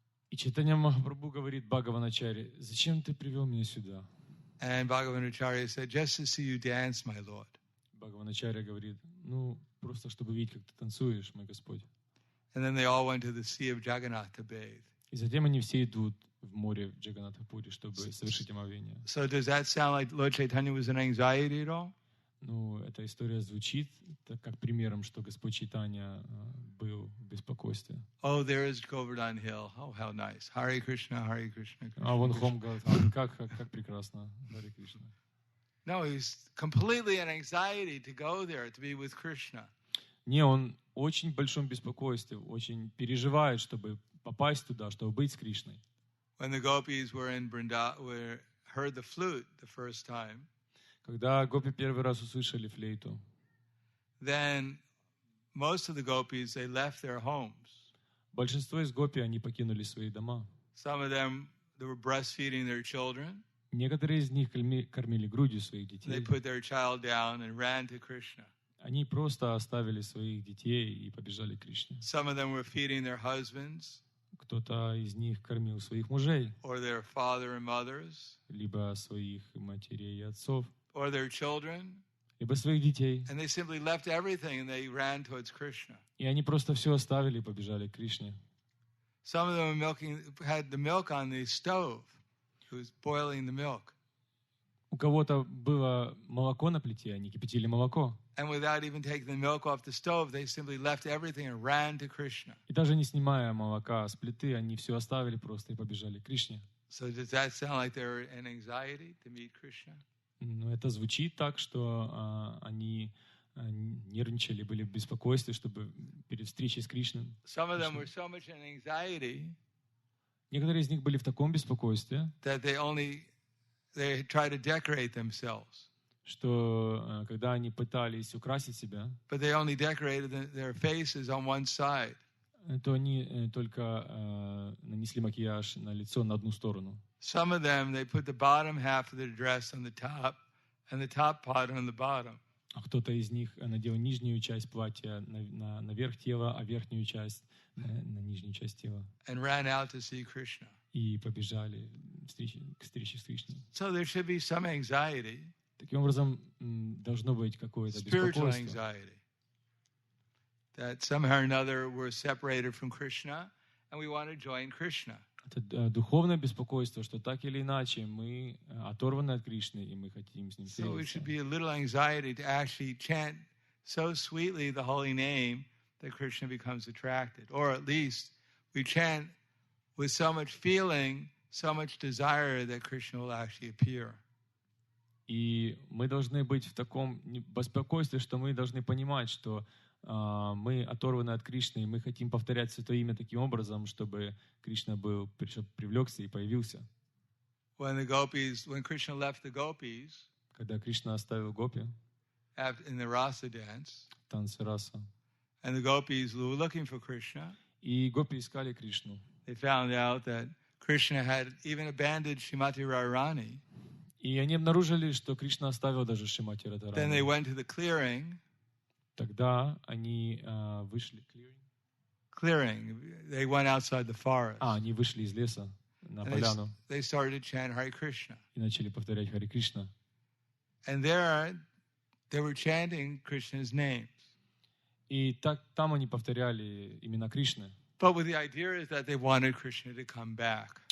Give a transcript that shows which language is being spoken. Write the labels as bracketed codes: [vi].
[ru] И Чайтанья Махапрабху говорит Бхагаваначарье, зачем ты привел меня сюда? [en] And Bhagavanacharya said, "Just to see you dance, my Lord." [ru] Бхагаваначарья говорит, просто чтобы видеть, как ты танцуешь, мой Господь. [en] And then they all went to the Sea of Jagannath to bathe. [ru] И затем они все идут в море в Джаганнатхапури, чтобы совершить омовение. [en] So does that sound like Lord Chaitanya was in anxiety at all? [ru] Эта история звучит как примером, что Господь Чайтанья был в беспокойстве. [en] Oh, there is Govardhan Hill. Oh, how nice. Hare Krishna, Hare Krishna. [ru] А вон Хом говорит, как прекрасно, Харе Кришна. [en] No, he's completely in anxiety to go there, to be with Krishna. [ru] Не, он очень в большом беспокойстве, очень переживает, чтобы попасть туда, чтобы быть с Кришной. [en] When the gopis were in Vrindavan, heard the flute the first time, [ru] Когда гопи первый раз услышали флейту, [en] then most of the gopis, they left their homes. [ru] большинство из гопи, они покинули свои дома. [en] Some of them, they were breastfeeding their children. [ru] Некоторые из них кормили грудью своих [en] They [ru] детей. [en] put their child down and ran to Krishna. [ru] Они просто оставили своих детей и побежали к Кришне. [en] Some of them were feeding their husbands [ru] Кто-то из них кормил своих мужей, [en] or their father and mothers [ru] либо своих матерей и отцов, [en] or their children. [ru] либо своих детей. [en] And they simply left everything and they ran towards Krishna. [ru] И они просто все оставили и побежали к Кришне. [en] Some of them had the milk on the stove. It was boiling the milk. [ru] У кого-то было молоко на плите, они кипятили молоко. [en] And without even taking the milk off the stove, they simply left everything and ran to Krishna. [ru] И даже не снимая молока с плиты, они все оставили просто и побежали к Кришне. [en] So does that sound like they were in anxiety to meet Krishna? [ru] Это звучит так, что они нервничали, были в беспокойстве, чтобы перед встречей с Кришной. [en] Some of them were so much in anxiety [ru] Некоторые из них были в таком беспокойстве, [en] that they tried to decorate themselves. [ru] что когда они пытались украсить себя, [en] But they only decorated their faces on one side. [ru] то они только нанесли макияж на лицо на одну сторону. [en] Some of them, they put the bottom half of their dress on the top and the top part on the bottom. [ru] А кто-то из них надел нижнюю часть платья наверх тела, а верхнюю часть на нижнюю часть тела. [en] And ran out to see Krishna. [ru] И побежали к встрече с Кришной. [en] So there should be some anxiety. [ru] Таким образом, должно быть какое-то [en] Spiritual [ru] беспокойство. [en] anxiety. That somehow or another we're separated from Krishna and we want to join Krishna. [ru] Это духовное беспокойство, что так или иначе мы оторваны от Кришны, и мы хотим с ним [en] So it [ru] встретиться. [en] should be a little anxiety to actually chant so sweetly the holy name that Krishna becomes attracted. Or at least we chant with so much feeling, so much desire that Krishna will actually appear. [ru] И мы должны быть в таком беспокойстве, что мы должны понимать, что мы оторваны от Кришны, и мы хотим повторять Святое Имя таким образом, чтобы Кришна привлекся и появился. [en] When Krishna left the gopis, [ru] Когда Кришна оставил гопи, [en] in the rasa dance, [ru] танцы раса, [en] and the gopis were looking for Krishna, [ru] и гопи искали Кришну, [en] they found out that Krishna had even abandoned Srimati Radharani. [ru] и они обнаружили, что Кришна оставил даже Шримати [en] Then they [ru] Радхарани. [en] went to the clearing. [ru] Тогда они вышли... [en] Clearing. They went outside the forest. [ru] Они вышли из леса на [en] And [ru] поляну [en] they started to chant Hare Krishna. [ru] и начали повторять Харе Кришна. [en] And there they were chanting Krishna's names. [ru] И там они повторяли имена Кришны. [en] But with the idea is that they wanted Krishna to come back.